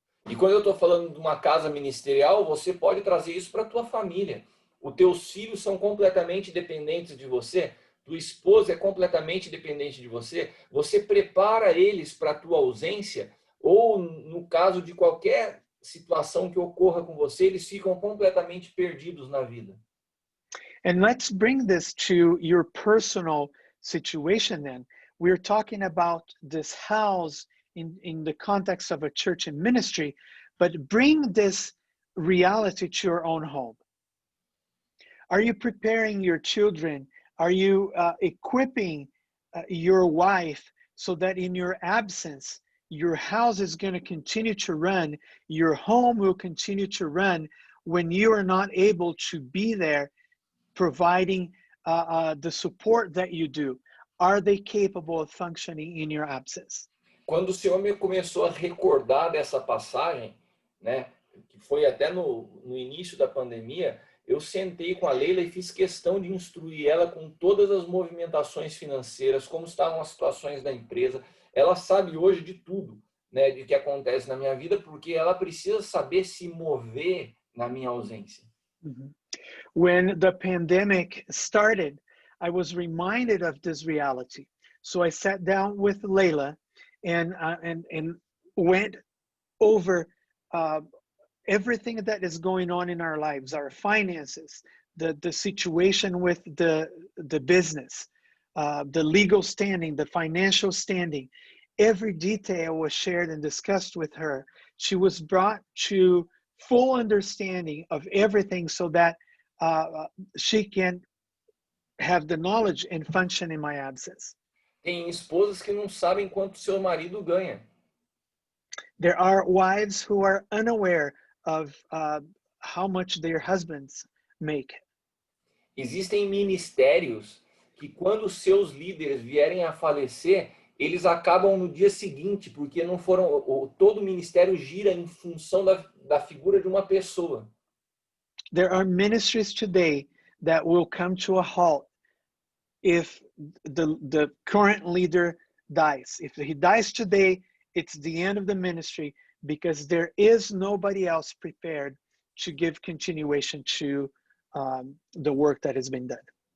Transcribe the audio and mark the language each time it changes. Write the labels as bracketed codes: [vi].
[pt] E quando eu estou falando de uma casa ministerial, você pode trazer isso para a tua família. Os teus filhos são completamente dependentes de você, tua esposa é completamente dependente de você, você prepara eles para a tua ausência, ou no caso de qualquer situação que ocorra com você, eles ficam completamente perdidos na vida. [en] And let's bring this to your personal situation then. We're talking about this house in the context of a church and ministry, but bring this reality to your own home. Are you preparing your children? Are you equipping your wife so that in your absence, your house is going to continue to run, your home will continue to run when you are not able to be there providing the support that you do? Are they capable of functioning in your absence? [pt] Quando o Senhor me começou a recordar dessa passagem, né, que foi até no início da pandemia, eu sentei com a Leila e fiz questão de instruir ela com todas as movimentações financeiras, como estavam as situações da empresa. Ela sabe hoje de tudo, né, de que acontece na minha vida, porque ela precisa saber se mover na minha ausência. Mhm. [en] When the pandemic started, I was reminded of this reality. So I sat down with Layla and went over everything that is going on in our lives, our finances, the situation with the business, the legal standing, the financial standing. Every detail was shared and discussed with her. She was brought to full understanding of everything so that she can have the knowledge and function in my absence. [pt] Tem esposas que não sabem quanto seu marido ganha. [en] There are wives who are unaware of how much their husbands make. [pt] Existem ministérios que, quando seus líderes vierem a falecer, eles acabam no dia seguinte, porque não foram. Todo o ministério gira em função da figura de uma pessoa. [en] There are ministries today that will come to a halt if the current leader dies. If he dies today, it's the end of the ministry because there is nobody else prepared to give continuation to the work that has been done.